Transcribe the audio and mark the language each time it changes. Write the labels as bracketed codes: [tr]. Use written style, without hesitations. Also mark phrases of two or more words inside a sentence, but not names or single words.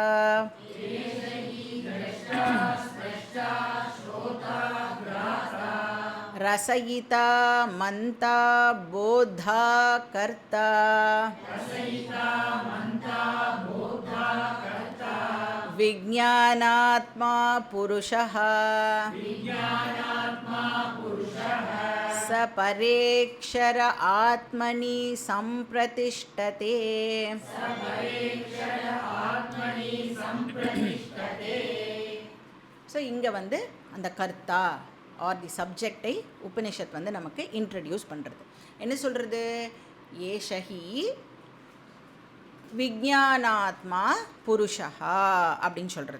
[sa] रसयिता मन्ता बोद्धा कर्ता विज्ञानात्मा पुरुषः स परेक्षर आत्मनि संप्रतिष्ठते. [ta] ஸோ இங்கே வந்து அந்த கர்த்தா [en] or the subject [ta] உபனிஷத் வந்து நமக்கு இன்ட்ரடியூஸ் பண்ணுறது. என்ன சொல்கிறது? [sa] एषहि विज्ञानात्मा पुरुषा [ta] அப்படின்னு சொல்கிறது.